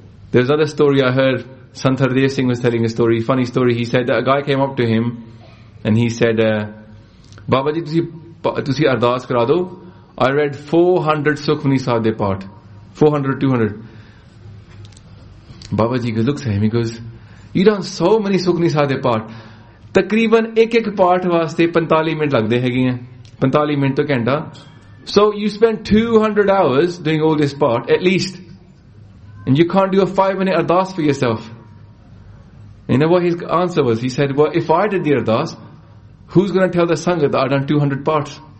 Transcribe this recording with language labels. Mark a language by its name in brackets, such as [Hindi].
[English] There's another story I heard. Sant Hardev Singh was telling a story. Funny story. He said that a guy came up to him And he said, [Punjabi] Baba ji, tusi ardaas kara do. [English] I read 400 Sukhmani Sahib [Punjabi] de paath. [English] 400, 200. Baba ji looks at him, he goes, you done so many Sukhmani Sahib [Punjabi] de paath. ਤਕਰੀਬਨ ਏਕ ਪਾਠ ਵਾਸਤੇ 45 minute ਲਗਦੇ ਹੈ ਗਏ ਹੈਂ। 45 minute ਤੋ ਘੰਟਾ। [English] So you spend 200 hours doing all this part, at least. And you can't do a 5-minute ardaas for yourself. You know what his answer was? He said, well, if I did the ardaas, who's going to tell the sangha that I've done 200 parts?